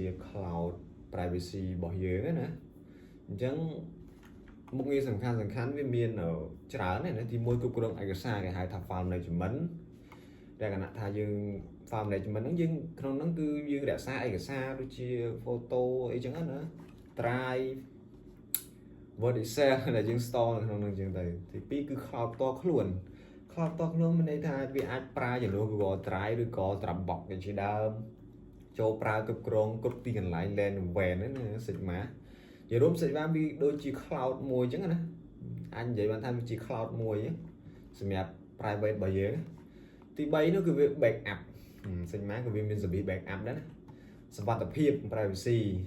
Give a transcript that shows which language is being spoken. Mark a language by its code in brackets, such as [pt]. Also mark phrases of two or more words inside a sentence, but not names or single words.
[en] cloud privacy [km] របស់យើងណាអញ្ចឹងមុខងារសំខាន់វាមានច្រើនណាទី1គ្រប់គ្រងឯកសារគេហៅថា [en] file management [km] លក្ខណៈថាយើង [en] file management [km] ហ្នឹង យើងក្នុងហ្នឹងគឺយើងរក្សាឯកសារដូចជា photo អីចឹងណា drive word excel ដែលយើង store នៅក្នុងហ្នឹងចឹងទៅ ទី2គឺ cloud ផ្ទាល់ខ្លួន cloud ផ្ទាល់ខ្លួនមានន័យថាវាអាចប្រើជំនួស Google Drive ឬក៏ Dropbox ដូចជាដើមចូលប្រើគ្រប់គ្រងគ្រប់ទីកន្លែង [en] LAN WAN [km] ហ្នឹងណា Sigma ជារួម Sigma វាដូចជា cloud មួយចឹងណាអញនិយាយបានថាវាជា cloud មួយសម្រាប់ private របស់យើងទី3នោះគឺវា backup Sigma ក៏វាមាន [en] service backup [km] ដែរណាសុវត្ថិភាព privacy